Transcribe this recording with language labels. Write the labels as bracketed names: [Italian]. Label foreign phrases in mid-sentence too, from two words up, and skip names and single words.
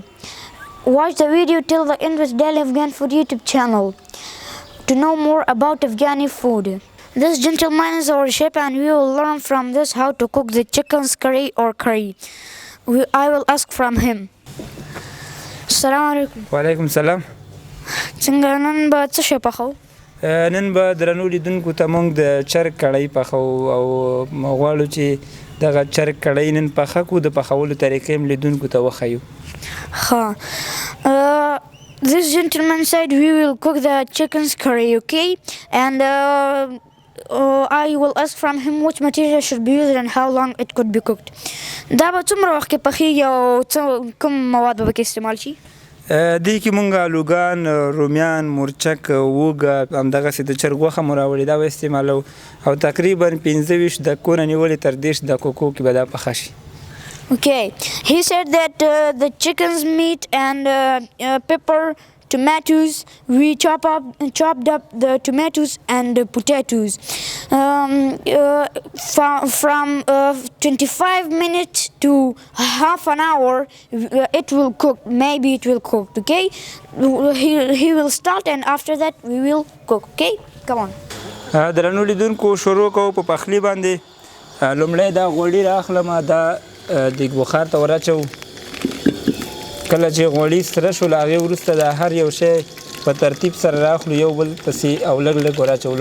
[English] Watch the video till the end with Daily Afghan Food YouTube channel to know more about Afghani food. This gentleman is our chef and we will learn from this how to cook the chicken's curry or curry. I will ask from him. [Arabic] Assalamu alaikum. وعلیکم سلام. [Pashto] څنګه نن به څه شی پخو؟ نن به درنو لیدونکو ته موږ د چرګ کړۍ پخو او غواړو چې دغه چرګ کړۍ نن پخه کړو د پخولو طریقې هم لیدونکو ته وښیو. [English] This gentleman said we will cook the chicken's curry, okay? And I will ask from him which material should be used and how long it could be cooked. [Pashto] دا به څومره وخت کې پخیږي او کوم مواد به پکې استعمال شي؟ دې کې مونږ الوګان، رومیان، مرچک، اوږه، همدغسې د چرګ غوښه مو راوړې دا به استعمالوو او تقریبا 15 دقیقو نه نیولې تر 10 دقیقو کې به دا پخه شي. [English] Okay, he said that the chicken's meat and pepper, tomatoes, we chopped up the tomatoes and the potatoes. From 25 minutes to half an hour, it will cook. Maybe it will cook. Okay, he will start and after that we will cook. Okay, come on. [Pashto] درنو لیدونکو شروع کوو په پخلي باندې. لومړی دا غوړي رااخلم دا دیګ بخار ته ور اچوو. کله چې غوړي سره شول هغې وروسته د هر یو شی په ترتیب سره رااخلو یو بل پسې او لږ لږ ور اچوو.